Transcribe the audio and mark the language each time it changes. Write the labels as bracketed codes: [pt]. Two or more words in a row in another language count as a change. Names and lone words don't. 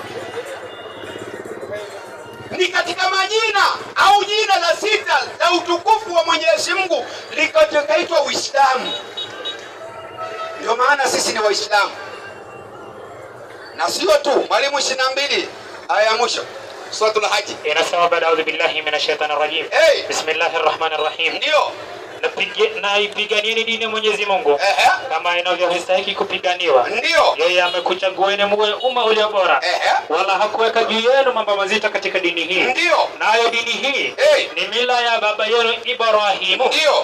[sw] Ni katika majina au jina la sita la utukufu wa Mwenyezi Mungu likaitwa Uislamu. Ndio maana sisi ni Waislamu. Na sio tu, mwalimu 22 aya ya mwisho Suratul Hajj inasema baada, [ar] أعوذ بالله من الشيطان الرجيم، بسم الله الرحمن الرحيم. [sw] Ndio na ipiganieni dini ya Mwenyezi Mungu kama inavyostahili kupiganiwa. Ndio. Yeye amekuchagueni muwe umma ulio bora. Wala hakuweka juu yenu mambo mazito katika dini hii. Ndio. Nayo dini hii ni mila ya baba yenu Ibrahimu. Ndio.